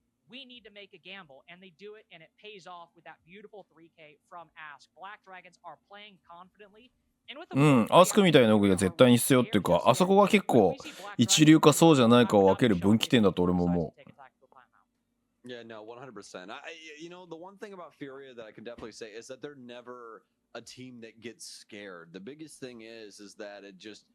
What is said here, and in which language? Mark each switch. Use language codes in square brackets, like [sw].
[en] We need to make a gamble, and they do it, and it pays off with that beautiful 3K from Ask. BlackDragons are playing confidently. [ja] うん、アスクみたいな動きが絶対に必要っていうか、あそこが結構一流かそうじゃないかを分ける分岐点だと俺も思う。 [en] Yeah, no, 100%. You know, the one thing about FURIA that I can definitely say is that they're never a team that gets scared. The biggest thing is that it just